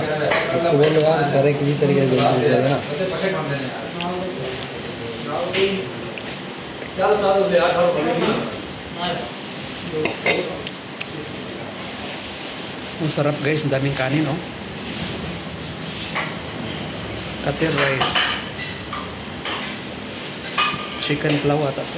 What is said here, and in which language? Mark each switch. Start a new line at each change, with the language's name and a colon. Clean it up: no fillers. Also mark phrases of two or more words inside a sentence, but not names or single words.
Hindi: उसको बोलो यार करे किसी तरीके से है ना?
Filipino: Ang sarap guys, ang daming kanin, oh.
English: Cutter rice, chicken pulaw
Filipino: ata to.